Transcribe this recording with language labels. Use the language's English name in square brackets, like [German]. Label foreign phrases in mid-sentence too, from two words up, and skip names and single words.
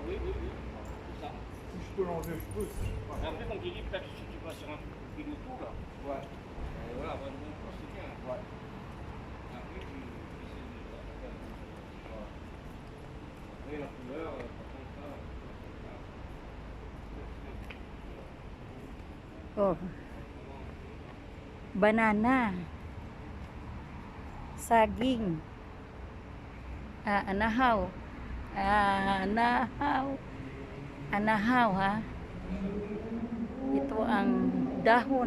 [French] Oui, oui, oui. C'est ça. Si je peux l'enlever, je peux. Mais après, comme tu dis, peut-être si tu vas sur un truc qui nous tout là. Ouais. Voilà, bah, donc, c'est bien. Ouais. Après, tu essaies de faire. Voilà. Après, la couleur, par contre, ça. Oh. [Filipino] Banana. Saging. Anahaw. Anahaw. Anahaw, ha? Ito ang dahon.